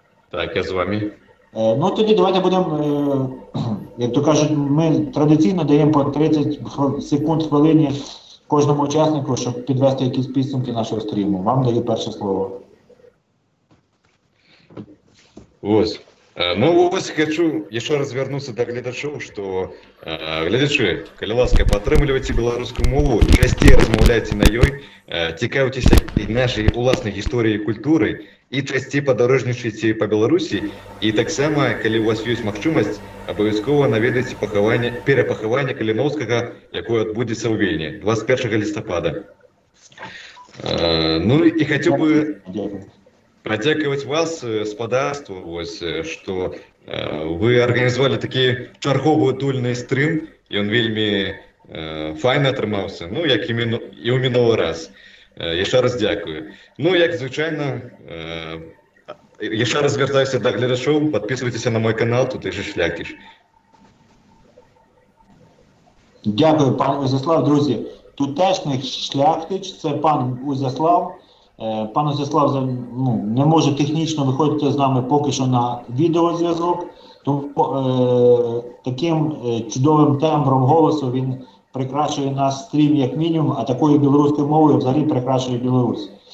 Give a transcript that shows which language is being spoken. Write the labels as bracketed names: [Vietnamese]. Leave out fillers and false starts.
[Ukrainian] Так, я з вами. Ну тоді давайте будемо, як то кажуть, ми традиційно даємо по 30 секунд хвилині кожному учаснику, щоб підвести якісь підсумки нашого стріму. Вам даю перше слово. Ось. [Belarusian] Ну, ось [Russian] хочу еще раз вернуться [Belarusian] до глядачоў, што гледачы, калі ласка, падтрымлівайце беларускую мову, часцей размаўляйце на ёй, цікаўцеся і нашай уласнай гісторыяй і культурай, і часцей падарожнічайце па Беларусі, і таксама, калі у вас ёсць магчымасць, абавязкова наведайце перапахаванне Каліноўскага, якое адбудзецца ў Вільні 21 лістапада. Ну і хацеў бы [Ukrainian] подякувати вас, [Belarusian] спадарству, ось, што вы арганізавалі такі чарговы тульны стрым, і ён вельмі файна атрымаўся, ну, як і ў мінулы раз. Яшчэ раз дзякую. Ну, як звычайна, яшчэ раз звяртаюся да гледачоў, падпісвайцеся на мой канал, тут же Шляхтич. [Ukrainian] Дякую, пан Узяслав. Друзі, тутешній Шляхтич, це пан Узяслав. Пан Узяслав не може технічно виходити з нами поки що на відеозв'язок, тому таким чудовим тембром голосу він прикрашує наш стрім як мінімум, а такою білоруською мовою взагалі прикрашує Білорусь.